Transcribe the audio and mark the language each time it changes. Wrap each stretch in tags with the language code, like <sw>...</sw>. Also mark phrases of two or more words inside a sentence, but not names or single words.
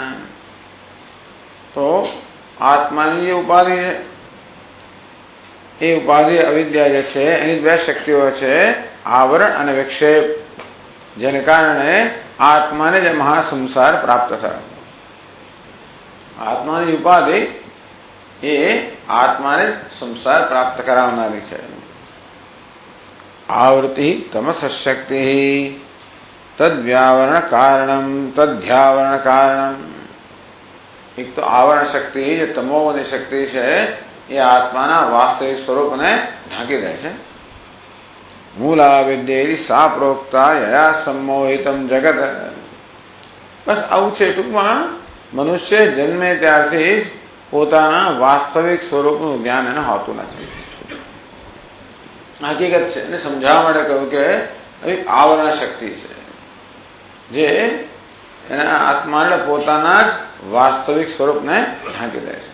<gu>તો આત્માની જે ઉપાધિ છે એ ઉપાધિ અવિદ્યા જે છે એની બે શક્તિઓ છે, આવરણ અને વિક્ષેપ, જેને કારણે આત્માને જે મહાસંસાર પ્રાપ્ત થાય। આત્માની ઉપાધિ એ આત્માને સંસાર પ્રાપ્ત કરાવનારી છે।</gu> <sa>आवृत्ति तमस शक्ति तद्व्यावरण कारणम तद्ध्यावरण कारणम।</sa> <hi>एक तो आवरण शक्ति जो तमोवनी शक्ति है ये</hi> <gu>આત્માના વાસ્તવિક સ્વરૂપ ને ઢાંકી દે છે।</gu> <sa>मूला विद्येरी सा प्रोक्ता यया सम्मोहितम जगत।</sa> <gu>बस आવું છે ટૂંકમાં મનુષ્ય જન્મે ત્યારથી પોતાના વાસ્તવિક સ્વરૂપનું જ્ઞાન એને હોતું નથી। હકીકત છે એને સમજાવવા માટે કહ્યું કે આવરણ શક્તિ છે જે એના આત્માને પોતાના વાસ્તવિક સ્વરૂપને ઢાંકી દે છે।</gu>